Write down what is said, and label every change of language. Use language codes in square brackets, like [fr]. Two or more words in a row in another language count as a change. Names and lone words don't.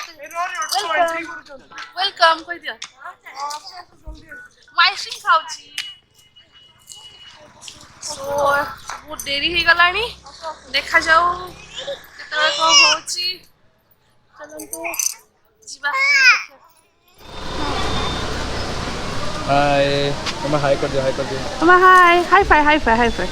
[or] ୱେଲକମ୍ କହିଦିଅ ମୁଁ ଆଇସ୍କ୍ରିମ୍ ଖାଉଛି ସୋ ବହୁତ ଡେରି ହେଇଗଲାଣି ଦେଖାଯାଉ କେତେବେଳେ କ'ଣ ହେଉଛି ଚାଲନ୍ତୁ ଯିବା [hi] हाय मम्मा हाय कर दियो मामा हाय हाई फाई हाय फाय